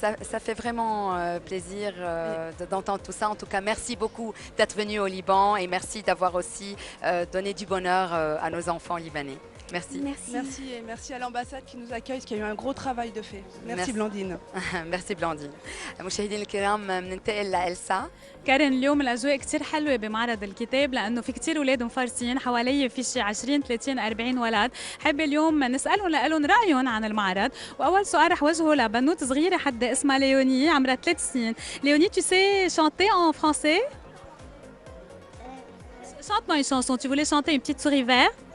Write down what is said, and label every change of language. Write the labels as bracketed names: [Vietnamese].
[French] Ça fait vraiment plaisir d'entendre tout ça. En tout cas, merci beaucoup d'être venu au Liban et merci d'avoir aussi donné du bonheur à nos enfants libanais. Merci. Merci et merci à l'ambassade qui nous accueille, qui a eu un gros travail de fait. Merci Blandine. merci Blandine. [Arabic] مشاهدينا الكرام بننتقل لإلسا. كارين، اليوم الاجواء كثير حلوه بمعرض الكتاب لانه في كثير اولاد مفرسين حوالي، في شي 20 30 40 ولد. حابه اليوم نسالهم لهم رايهم عن المعرض، واول سؤال رح وجهه لبنوت صغيره حدا اسمها ليوني عمرها 3 سنين. [French] Léonie, tu sais chanter en français? Chante-moi une chanson. Tu voulais chanter une petite souris verte?